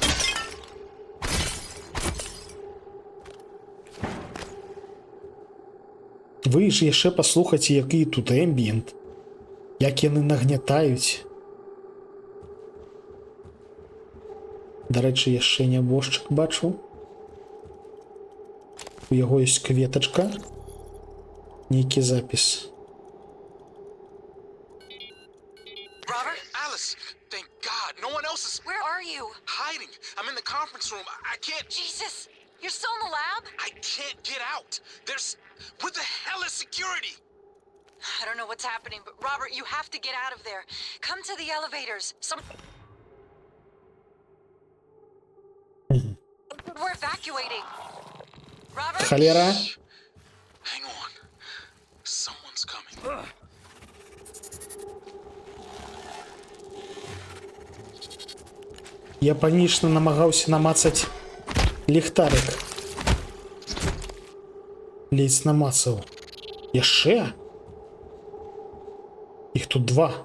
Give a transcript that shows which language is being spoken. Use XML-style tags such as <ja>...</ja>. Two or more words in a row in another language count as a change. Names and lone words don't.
<be>Вы ж яшчэ паслухайце, які тут эмбієнт. Як яны нагнятаюць. Дарэчы, яшчэ нябожчык бачу. У яго ёсць кветачка. Нейкі запіс.</be> <en>Robert? Alice, thank God. No one else is... Where are you? Hiding. I'm in the conference room. I can't... Jesus! You're still in the lab? I can't get out. There's... Where the hell is security? I don't know what's happening, but Robert, you have to get out of there. Come to the elevators. We're evacuating. Robert?</en> <be>Холера.</be> <en>Hang on. Someone's coming.</en> <be>Я панічна намагаўся намацаць ліхтарик. Ледзь намацаў. Яшчэ? Іх тут 2.</be>